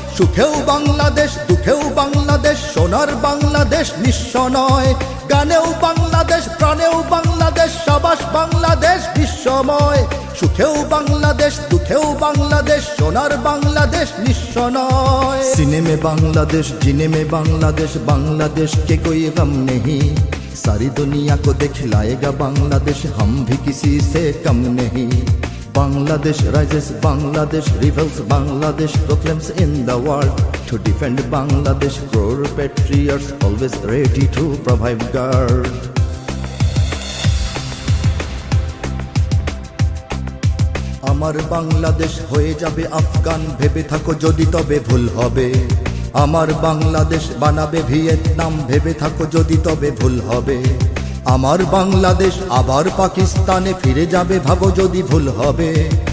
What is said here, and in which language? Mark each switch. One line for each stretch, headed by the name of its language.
Bangla: সুখেও বাংলাদেশ, দুঃখেও বাংলাদেশ, সোনার বাংলাদেশ নিঃস্ব নয়। গানেও বাংলাদেশ, প্রাণেও বাংলাদেশ, সাবাস বাংলাদেশ বিশ্বময়। সুখেও বাংলাদেশ, দুঃখেও বাংলাদেশ, সোনার বাংলাদেশ নিঃস্ব নয়।
Hindi: सीने में बांग्लादेश, जीने में बांग्लादेश, बांग्लादेश के कोई गम नहीं। सारी दुनिया को दिखलाएगा बांग्लादेश, हम भी किसी से कम नहीं।
English: Bangladesh rises, Bangladesh rebels, Bangladesh proclaims in the world. To defend Bangladesh, crore patriots always ready to provide guard.
Bangla: আমার বাংলাদেশ হয়ে যাবে আফগান, ভেবে থাকো যদি তবে ভুল হবে। আমার বাংলাদেশ বানাবে ভিয়েতনাম, ভেবে থাকো যদি তবে ভুল হবে। আমার বাংলাদেশ আবার পাকিস্তানে ফিরে যাবে, ভাবো যদি ভুল হবে।